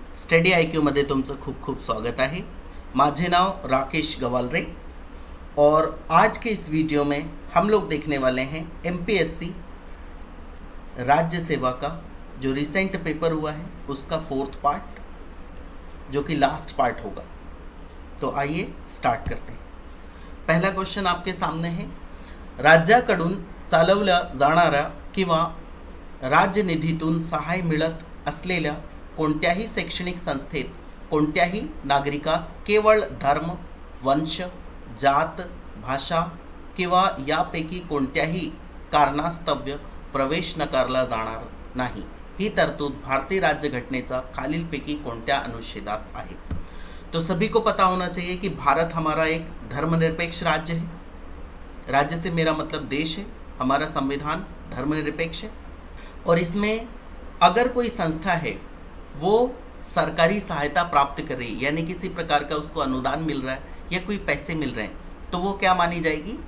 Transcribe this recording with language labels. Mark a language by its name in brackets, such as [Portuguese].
[Marathi] Study I क्यूमध्ये तुमचं खूप खूप स्वागत आहे. माझे नाव [Hindi] राकेश गवालरे और आज के इस वीडियो में हम लोग देखने वाले हैं एमपीएससी राज्य सेवा का जो रिसेंट पेपर हुआ है उसका फोर्थ पार्ट, जो कि लास्ट पार्ट होगा. तो आइए स्टार्ट करते हैं. पहला क्वेश्चन आपके सामने है. [Marathi] राज्याकडून चालवल्या जाणाऱ्या किंवा राज्य निधीतून सहाय्य मिळत असलेल्या कोणत्याही शैक्षणिक संस्थेत कोणत्याही नागरिकास केवळ धर्म, वंश, जात, भाषा किंवा यापैकी कोणत्याही कारणास्तव प्रवेश नकारला जाणार नाही, ही तरतूद भारतीय राज्यघटनेचा खालीलपैकी कोणत्या अनुच्छेदात आहे. [Hindi] तो सभी को पता होना चाहिए कि भारत हमारा एक धर्मनिरपेक्ष राज्य है. राज्य से मेरा मतलब देश है. हमारा संविधान धर्मनिरपेक्ष है और इसमें अगर कोई संस्था है वो सरकारी सहायता प्राप्त कर रही है, यानी किसी प्रकार का उसको अनुदान मिल रहा है या कोई पैसे मिल रहे हैं, तो वो क्या मानी जाएगी?